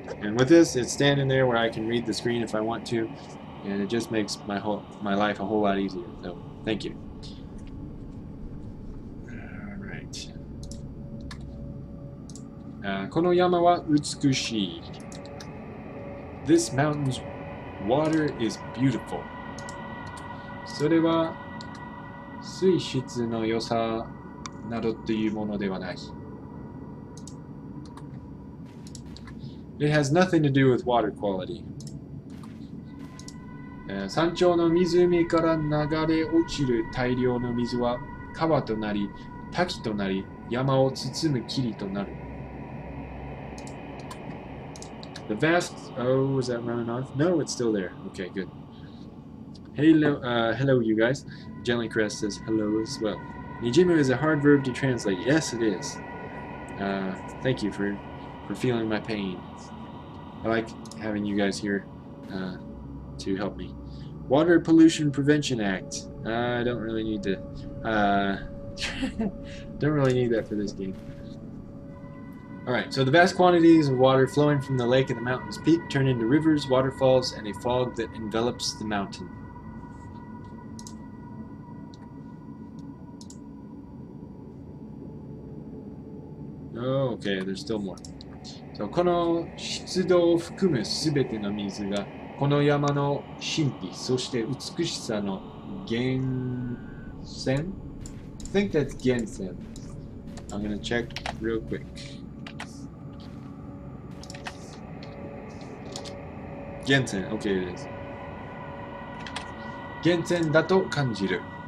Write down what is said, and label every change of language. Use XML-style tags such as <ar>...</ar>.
<en>And with this, it's standing there where I can read the screen if I want to, and it just makes my life a whole lot easier. So thank you. All right.</en> <ja>この山は美しい.</ja> <en>This mountain's water is beautiful.</en> <ja>それは水質の良さなどというものではない.</ja> <en>It has nothing to do with water quality.</en> <ja>山頂の湖から流れ落ちる大量の水は川となり、滝となり、山を包む霧となる.</ja> <en>The vast... Oh, was that running off? No, it's still there. Okay, good. Hello, hello, you guys. Jellycrest says hello as well. Nijimu is a hard verb to translate. Yes, it is. Thank you for feeling my pain. I like having you guys here to help me. Water Pollution Prevention Act. I don't really need to... don't really need that for this game. Alright, so the vast quantities of water flowing from the lake at the mountain's peak turn into rivers, waterfalls, and a fog that envelops the mountain. Oh, okay, there's still more.</en> <ja>So, この湿度を含むすべての水がこの山の神秘、そして美しさの源泉?</ja> <en>I think that's 源泉. I'm gonna check real quick. Gensen, okay it is.</en> <ja>Gensen dato kanjiru.</ja>